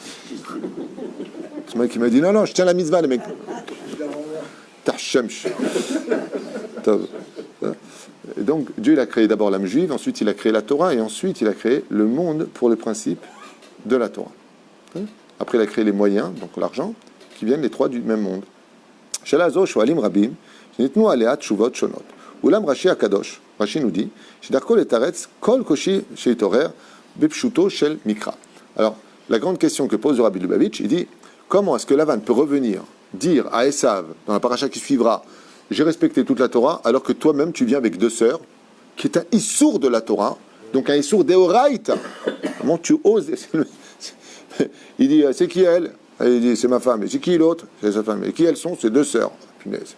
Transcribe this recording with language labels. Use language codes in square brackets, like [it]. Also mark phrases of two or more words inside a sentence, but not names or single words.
[fr] Ce mec qui m'a dit non, je tiens la mitzvah, les mecs. Tachem. Et donc Dieu il a créé d'abord l'âme juive, ensuite il a créé la Torah, et ensuite il a créé le monde pour le principe de la Torah. Après il a créé les moyens, donc l'argent, qui viennent les trois du même monde. [he] שאלה זו שואלים רבים, שנתנו עליה תשובות שונות. אולם רש"י הקדוש, רש"י [fr] nous dit, [he] שדרכו לתרץ כל קושי שהתעורר בפשוטו של מקרא. [fr] Alors, la grande question que pose le Rabbi Lubavitch, il dit, comment est-ce que Lavan peut revenir dire à Esav, dans la paracha qui suivra, j'ai respecté toute la Torah, alors que toi-même tu viens avec deux sœurs, qui est un issour de la Torah, donc un issour d'Eoraïta. Comment tu oses? Il dit, c'est qui elle? Il dit, c'est ma femme. Et c'est qui l'autre? C'est sa femme. Et qui elles sont? C'est deux sœurs. Punaise.